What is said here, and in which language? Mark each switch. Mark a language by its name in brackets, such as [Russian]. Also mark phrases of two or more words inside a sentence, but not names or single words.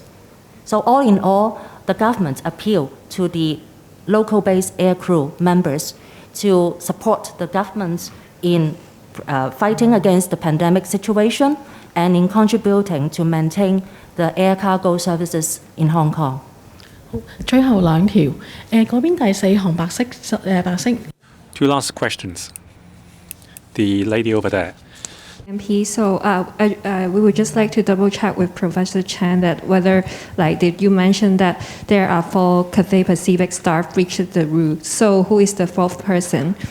[English] So all in all, the government appealed to the local-based air crew members to support the government in fighting against the pandemic situation and in contributing to maintain the air cargo services in Hong Kong. [Cantonese] 最後兩條，嗰邊第四行白色 [English] Two last questions. The lady over there. MP, so we would just like to double check with Professor Chan that whether, did you mention that there are 4 Cathay Pacific staff reached the route? So who is the 4th person?